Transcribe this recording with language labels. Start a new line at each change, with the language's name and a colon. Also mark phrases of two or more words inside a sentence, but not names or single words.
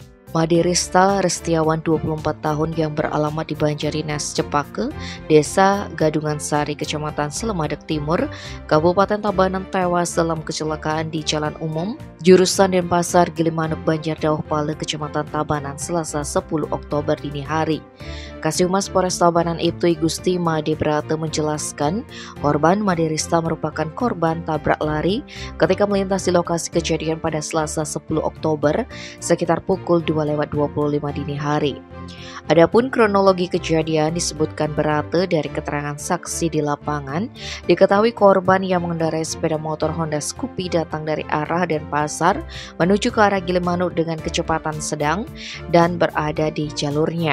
Indonesian: Made Rista Restiawan 24 tahun yang beralamat di Banjarines Cepake, Desa Gadungan Sari, Kecamatan Slemadeg Timur, Kabupaten Tabanan tewas dalam kecelakaan di jalan umum jurusan Denpasar Gilimanuk Banjar Dauh Pale, Kecamatan Tabanan, Selasa 10 Oktober dini hari. Kasih-Humas Polres Tabanan Ibtu Gusti Made Brata menjelaskan, korban Made Rista merupakan korban tabrak lari ketika melintas di lokasi kejadian pada Selasa 10 Oktober sekitar pukul 2:25 dini hari. Adapun kronologi kejadian disebutkan Brata dari keterangan saksi di lapangan, diketahui korban yang mengendarai sepeda motor Honda Scoopy datang dari arah Denpasar menuju ke arah Gilimanuk dengan kecepatan sedang dan berada di jalurnya.